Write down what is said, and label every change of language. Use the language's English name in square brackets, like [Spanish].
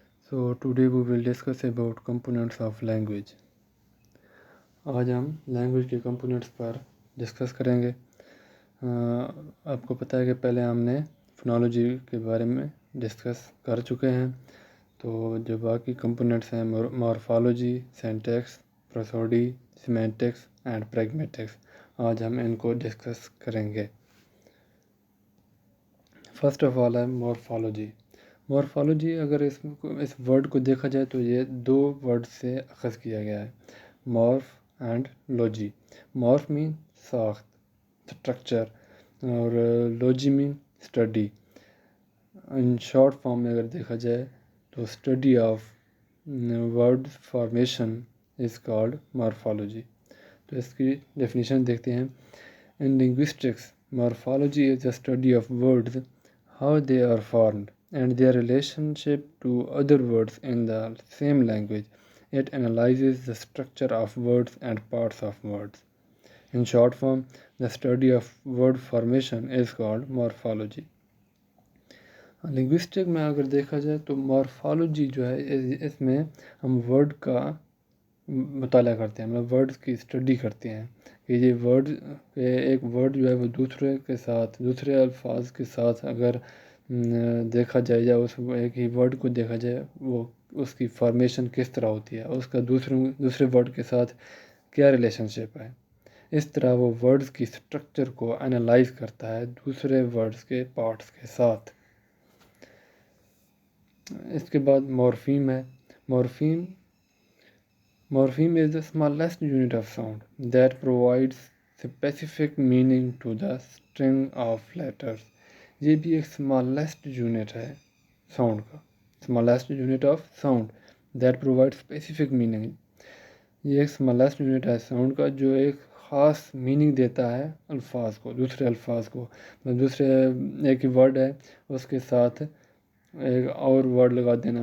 [English] So today we will discuss about components of language. [Urdu] آج ہم language کے components پر discuss کریں گے. آپ کو پتہ ہے کہ پہلے ہم نے فنالوجی کے بارے میں ڈسکس کر چکے ہیں. تو جو باقی کمپوننٹس ہیں مورفالوجی، سینٹیکس، پروسوڈی، سیمینٹکس اینڈ پریگمیٹکس، آج ہم ان کو ڈسکس کریں گے. فرسٹ آف آل ہے مورفالوجی. مورفالوجی اگر اس ورڈ کو دیکھا جائے تو یہ دو ورڈ سے اخذ کیا گیا ہے، مورف اینڈ لوجی. مورف مین ساخت، اسٹرکچر، اور لوجی مین اسٹڈی. [English] in short form [Urdu] میں اگر دیکھا جائے تو [English] Study of word formation is called morphology. [Urdu] تو اس کی ڈیفینیشن دیکھتے ہیں. [English] In linguistics morphology is the study of words, how they are formed, and their relationship to other words in the same language. It analyzes the structure of words and parts of words. In short form, the study of word formation is called morphology. [Urdu] Linguistic میں اگر دیکھا جائے تو مورفالوجی جو ہے اس میں ہم word کا مطالعہ کرتے ہیں، مطلب ورڈ کی اسٹڈی کرتے ہیں کہ یہ ورڈ ایک ورڈ جو ہے وہ دوسرے الفاظ کے ساتھ اگر دیکھا جائے یا اس ایک ہی ورڈ کو دیکھا جائے وہ اس کی فارمیشن کس طرح ہوتی ہے، اس کا دوسرے ورڈ کے ساتھ کیا ریلیشن شپ ہے. اس طرح وہ ورڈز کی اسٹرکچر کو انالائز کرتا ہے دوسرے ورڈز کے پارٹس کے ساتھ. اس کے بعد مورفیم ہے. [English] Morpheme is the smallest unit of sound that provides specific meaning to the string of letters. [Urdu] یہ بھی ایک [English] smallest unit [Urdu] ہے sound کا. [English] smallest unit of sound that provides specific meaning. [Urdu] یہ ایک [English] smallest unit [Urdu] ہے sound کا جو ایک خاص meaning دیتا ہے الفاظ کو، دوسرے الفاظ کو. دوسرے ایک ہی ورڈ ہے اس کے ساتھ ایک اور ورڈ لگا دینا.